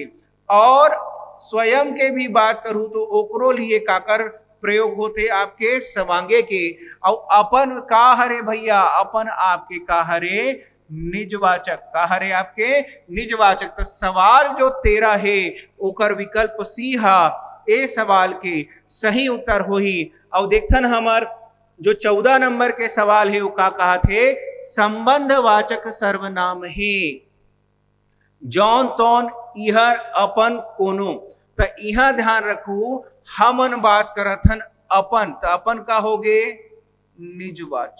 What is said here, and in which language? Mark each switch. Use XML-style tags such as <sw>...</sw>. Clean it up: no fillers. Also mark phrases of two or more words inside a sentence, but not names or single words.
<hne>और स्वयं के भी बात करूं तो ओकरो लिए काकर प्रयोग होते आपके सवांगे के। और अपन का हरे भैया, अपन आपके का हरे निजवाचक। का हरे आपके निजवाचक। तो सवाल जो 13 है ओकर विकल्प सी हा ए सवाल के सही उत्तर होही। और देखथन हमर जो 14 नंबर के सवाल है वो का कहा थे, संबंधवाचक सर्वनाम है जौन तौन इहर अपन कोनो। तो इहा ध्यान रखू हमन बात करथन अपन, तो अपन का होगे निजवाचक।</hne>